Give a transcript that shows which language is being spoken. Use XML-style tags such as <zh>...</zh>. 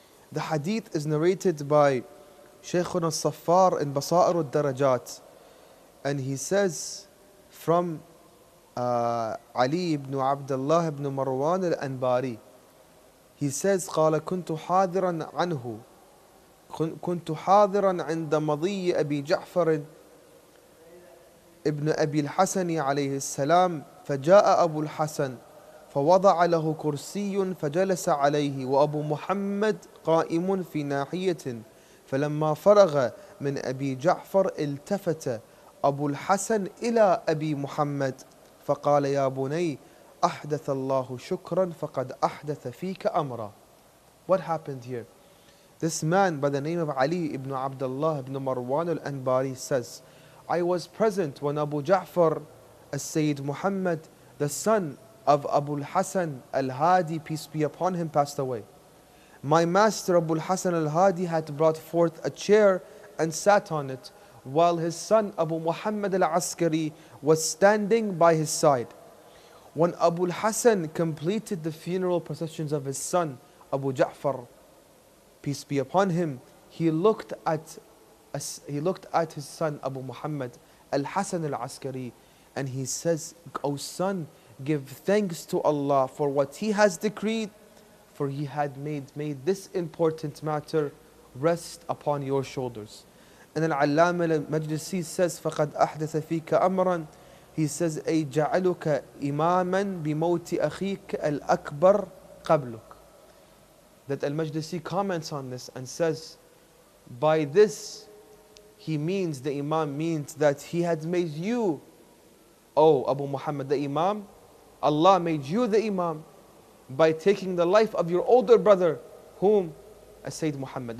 <en>The hadith is narrated by Shaykhuna al-Saffar in Basa'ir al-Darajat, and he says from Ali ibn Abdullah ibn Marwan al-Anbari, he says</en> <ar>قال كنت حاضرا عنه كنت حاضرا عند مضي أبي جعفر ابن أبي الحسن عليه السلام فجاء أبو الحسن فوضع له كرسي فجلس عليه وأبو محمد قائم في ناحية فلما فرغ من أبي جعفر التفت أبو الحسن إلى أبي محمد فقال يا بني أحدث الله شكرا فقد أحدث فيك أمرا.</ar> <en>What happened here? This man by the name of Ali ibn Abdullah ibn Marwan al-Anbari says, I was present when Abu Ja'far as-Sayyid Muhammad, the son of Abu al-Hasan al-Hadi, peace be upon him, passed away. My master Abu al-Hasan al-Hadi had brought forth a chair and sat on it, while his son Abu Muhammad Al-Askari was standing by his side. When Abu al-Hasan completed the funeral processions of his son Abu Ja'far, peace be upon him, he looked at his son Abu Muhammad Al-Hasan Al-Askari, and he says, O son, give thanks to Allah for what He has decreed, for He had made this important matter rest upon your shoulders. And Al-Allama Al-Majlisi says,</en> <ar>فَقَدْ أَحْدَثَ فِيكَ أَمْرًا.</ar> <en>He says,</en> <ar>أي جعلك إماما بموت أخيك الأكبر قبلك.</ar> <en>That Al-Majlisi comments on this and says, by this he means, the Imam means that he had made you, O Abu Muhammad, the Imam. Allah made you the Imam by taking the life of your older brother, whom? Sayyid Muhammad.</en>